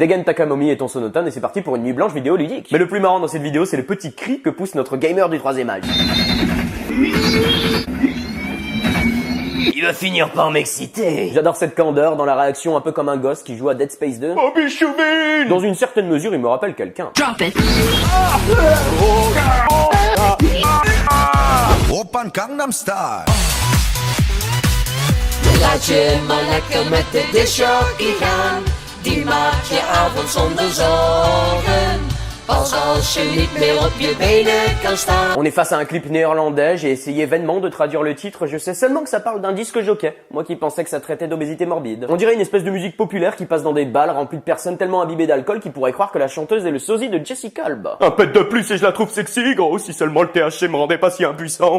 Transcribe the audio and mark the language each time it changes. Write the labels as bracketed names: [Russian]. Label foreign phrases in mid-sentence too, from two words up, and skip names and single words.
[French] Dégaine Takamomi et ton sonotone et c'est parti pour une nuit blanche vidéoludique. Mais le plus marrant dans cette vidéo, c'est le petit cri que pousse notre gamer du 3e âge. Il va finir par m'exciter. J'adore cette candeur dans la réaction un peu comme un gosse qui joue à Dead Space 2. Oh bichouvine! Dans une certaine mesure, il me rappelle quelqu'un. [English] Drop it. Open Gangnam Style. [Dutch] Laat je maar lekker met de disjockey gaan. Die maakt je avond zonder zorgen. Pas als je niet meer op je benen kan staan. [French] On est face à un clip néerlandais, j'ai essayé vainement de traduire le titre, je sais seulement que ça parle d'un disque jockey, moi qui pensais que ça traitait d'obésité morbide. On dirait une espèce de musique populaire qui passe dans des balles remplies de personnes tellement imbibées d'alcool qu'ils pourraient croire que la chanteuse est le sosie de Jessica Alba. Un pet de plus et je la trouve sexy, gros, si seulement le THC me rendait pas si impuissant.